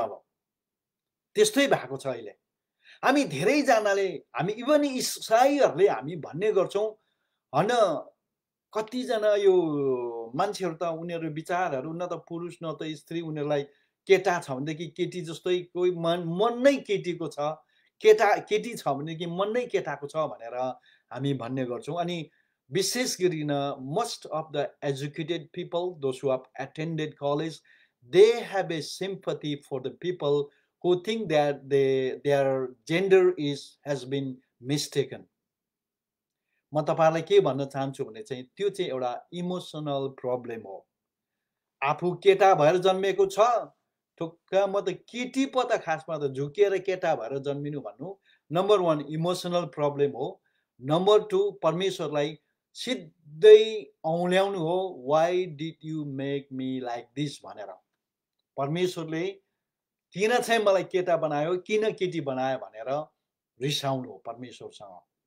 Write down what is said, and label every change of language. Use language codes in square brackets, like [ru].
[ne] अब त्यस्तै भएको छ अहिले हामी धेरै जनाले हामी इभन इसाईहरूले हामी भन्ने गर्छौं हैन कतिजना यो मान्छेहरु त उनीहरु विचारहरु न त पुरुष न त स्त्री उनीहरुलाई केटा छ भनेदेखि केटी जस्तै कोही मन नै केटीको छ केटी छ भनेदेखि मन नै केटाको छ भनेर हामी भन्ने गर्छौं। अनि विशेष गरिन [en] most of the educated people those who have attended college they have a sympathy for the people who think that their gender has been mistaken। [ne] म तपाईहरुलाई के भन्न चाहन्छु भने चाहिँ त्यो चाहिँ एउटा इमोसनल प्रब्लम हो। आफू केटा भएर जन्मेको छ ठुक्क म त केटी पो त खासमा त झुकेर केटा भएर जन्मिनु भन्नु नम्बर 1 इमोसनल प्रब्लम हो। नम्बर 2 परमेश्वरलाई सिधै औल्याउनु हो [en] why did you make me like this [ne] भनेर परमेश्वरले किन चाहिँ मलाई केटा बनायो किन केटी बनायो भनेर रिसाउनु हो परमेश्वरसँग।